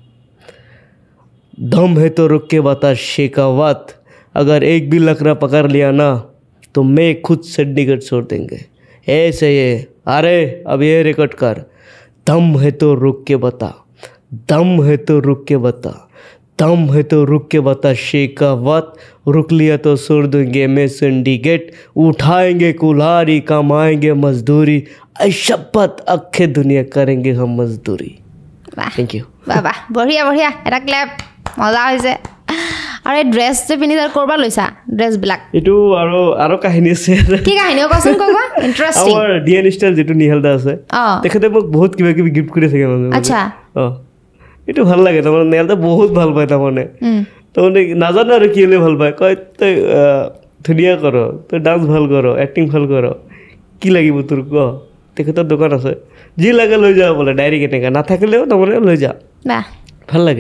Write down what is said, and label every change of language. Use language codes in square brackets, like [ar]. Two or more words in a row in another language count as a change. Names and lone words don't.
[hi] दम है तो रुक के बता शेखावत अगर एक भी लकड़ा पकड़ लिया ना तो मैं खुद चंडीगढ़ छोड़ देंगे ऐसे ये अरे अब ये रिकॉर्ड कर दम है तो रुक के बता दम है तो रुक के बता दम है तो रुक के बता शेखावत रुक लिया तो छोड़ देंगे मैं चंडीगढ़ उठाएंगे कुल्हाड़ी कमाएंगे मजदूरी शपथ अखे दुनिया करेंगे हम मजदूरी [en] thank you [as] বাবা বঢ়িয়া এটা ক্লেপ মজা হৈছে আৰু এই ড্ৰেছ যে পিন্ধি তাৰ কৰবা লৈছা ড্ৰেছবিলাক এইটো আৰু কাহিনী আছে কি কাহিনী কোৱাচোন কোৱা ইন্টাৰেষ্টিং আমাৰ ডিএন ষ্টাইল যেটো নিহালদা আছে তেখেতে মোক বহুত কিবা কিবি গিফ্ট কৰি থাকে মানে আচ্ছা এইটো ভাল লাগে তাৰমানে নিহালদা বহুত ভাল পায় তাৰমানে নাজানো আৰু কি হ'লে ভাল পায় কয় তই ধুনীয়া কৰ তই ডান্স ভাল কৰ এক্টিং ভাল কৰ কি লাগিব তোৰ ক তেখেতৰ দোকান আছে যি লাগে লৈ যাব বোলে ডাইৰেক্ট এনেকৈ নাথাকিলেও তাৰমানে লৈ যা ভাল লাগে